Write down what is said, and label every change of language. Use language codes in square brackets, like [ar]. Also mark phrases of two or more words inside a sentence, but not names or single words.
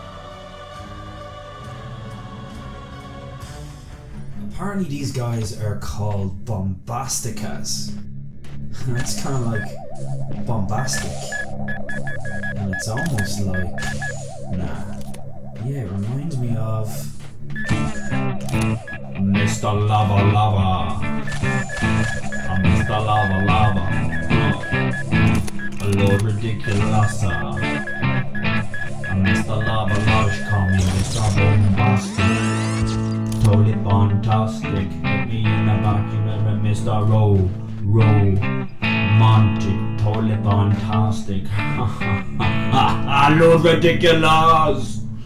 [en] Apparently these guys are called Bombasticas. That's kind of like bombastic. And it's almost like... Yeah, it reminds me of... Mr. Lava Lava. Mr. Lava Lava. Lord Ridiculous. Mr. Lava Lava, call me Mr. Bombastic. Totally fantastic. Get me in the vacuum, Mr. Monty. Totally fantastic. Lord Ridiculous.